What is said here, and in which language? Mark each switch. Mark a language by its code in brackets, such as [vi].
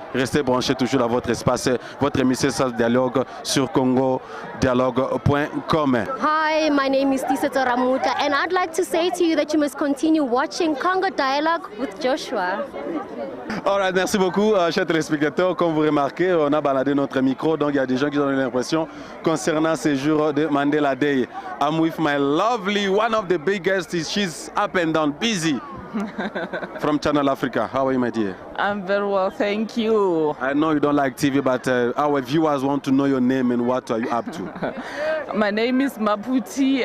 [fr] Restez branchés toujours dans votre espace, votre émission Dialogue sur congodialogue.com. [en] Hi, my name is Tiseta Ramuta, and I'd like to say to you that you must continue watching Congo Dialogue with Joshua. [fr] Alright, merci beaucoup, chers téléspectateurs. Comme vous remarquez, on a baladé notre micro, donc il y a des gens qui ont l'impression concernant ces jours de Mandela Day. [en] I'm with my lovely, one of the biggest, she's up and down, busy. From Channel Africa. How are you, my dear? I'm very well, thank you. I know you don't like TV, but our viewers want to know your name and what are you up to? My name is Maputi.